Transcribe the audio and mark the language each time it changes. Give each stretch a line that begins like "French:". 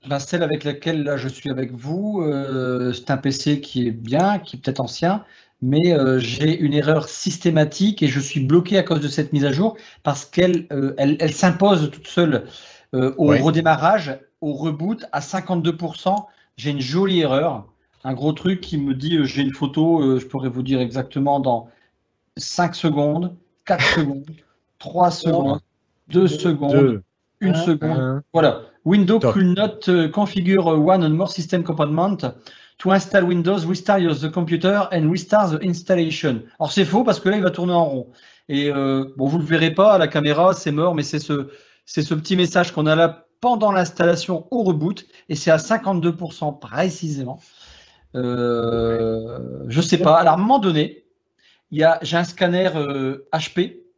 French: Celle avec laquelle là, je suis avec vous, c'est un PC qui est bien, qui est peut-être ancien, mais j'ai une erreur systématique et je suis bloqué à cause de cette mise à jour parce qu'elle elle s'impose toute seule au redémarrage, au reboot à 52%. J'ai une jolie erreur, un gros truc qui me dit, j'ai une photo, je pourrais vous dire exactement dans 5 secondes, 4 secondes, 3 secondes, 2 secondes, 1 seconde. Voilà.
English: Windows could not configure one or more system component to install Windows, restart the computer and restart the installation.
French: Alors c'est faux parce que là il va tourner en rond. Et bon, vous le verrez pas à la caméra, c'est mort, mais c'est ce petit message qu'on a là pendant l'installation au reboot et c'est à 52% précisément. Je sais pas. Alors à un moment donné, j'ai un scanner HP.